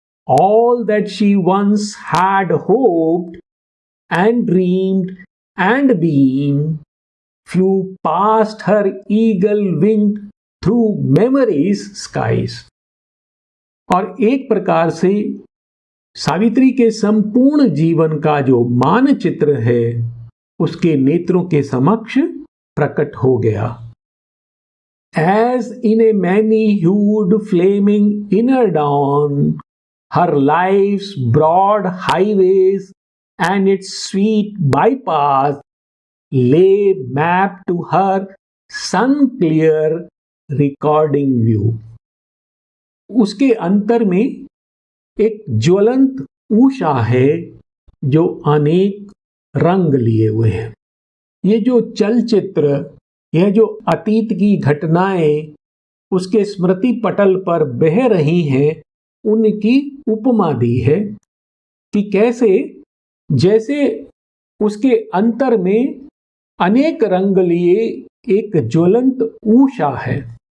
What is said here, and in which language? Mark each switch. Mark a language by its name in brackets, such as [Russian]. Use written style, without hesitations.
[English] All that she once had hoped and dreamed and been flew past her eagle-winged through memory's skies. [Hindi] और एक प्रकार से सावित्री के संपूर्ण जीवन का जो मानचित्र है, उसके नेत्रों के समक्ष प्रकट हो गया। [English] As in a many-hued flaming inner dawn, her life's broad highways and its sweet bypass lay mapped to her sun-clear recording view. [Hindi] उसके अंतर में एक ज्वलंत उषा है जो अनेक रंग लिए हुए है। ये जो चलचित्र, यह जो अतीत की घटनाएं उसके स्मृति पटल पर बह रही हैं, उनकी उपमा दी है कि कैसे जैसे उसके अंतर में अनेक रंग लिए एक ज्वलंत उषा है।